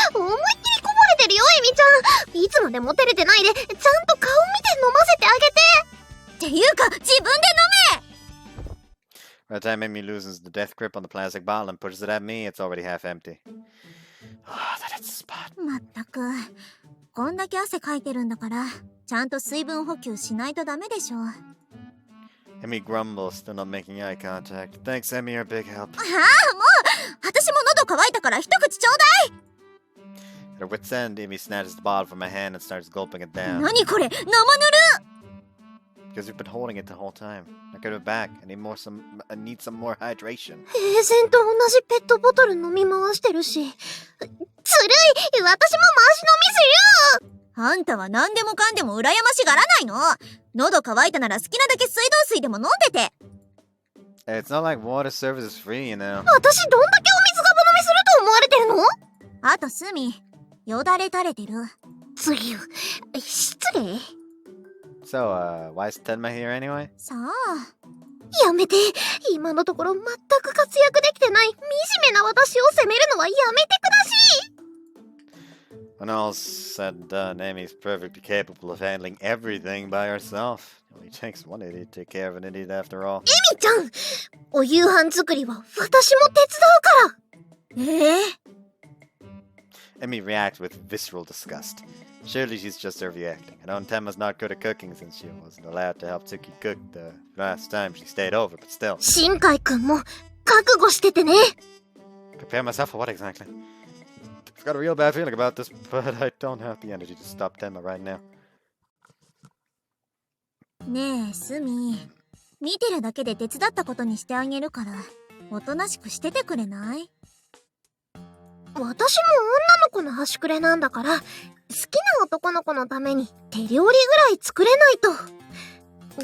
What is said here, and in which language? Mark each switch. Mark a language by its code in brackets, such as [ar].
[ja] 思いっきりこぼれてるよ、エミちゃん。いつまでも照れてないで、ちゃんと顔見て飲ませてあげて。っていうか、自分で飲め。 [en] By the time Amy loosens the death grip on the plastic bottle and pushes it at me, it's already half empty. Ah, that hits the spot. [ja] まったく。こんだけ汗かいてるんだから、ちゃんと水分補給しないとダメでしょ。 [en] Amy grumbles, still not making eye contact. Thanks, Amy, you're a big help. [ja] ああ、もう私も喉乾いたから一口ちょうだい。 [en] At her wit's end, Amy snatches the bottle from my hand and starts gulping it down. [ja] 何これ、生ぬる。 [en] Because you've been holding it the whole time. Now get it back. I need some more hydration. [ja] 平然と同じペットボトル飲み回してるし。ずるい。私も回し飲みするよ。あんたは何でもかんでも羨ましがらないの。喉乾いたなら好きなだけ水道水でも飲んでて。 [en] Hey, it's not like water service is free, you know. [ja] 私どんだけお水ガブ飲みすると思われてるの？あとスミ、よだれ垂れてる。次よ。失礼。 [en] So, why is Tenma here anyway? [ja] さあ。やめて。今のところ全く活躍できてない惨めな私を責めるのはやめてくだし。 [en] When all's said and done, Amy's perfectly capable of handling everything by herself. It only takes one idiot to take care of an idiot after all. [ja] エミちゃん、お夕飯作りは私も手伝うから。 [en] Amy reacts with visceral disgust. Surely she's just overreacting. I know Tenma's not good at cooking since she wasn't allowed to help Tsuki cook the last time she stayed over, but still. [ja] 新海くんも覚悟しててね。 [en] Prepare myself for what exactly? I've got a real bad feeling about this, but I don't have the energy to stop Tenma right now. [ja] ねえスミ、見てるだけで手伝ったことにしてあげるから、おとなしくしててくれない？私も女の子の端くれなんだから、好きな男の子のために手料理ぐらい作れないと。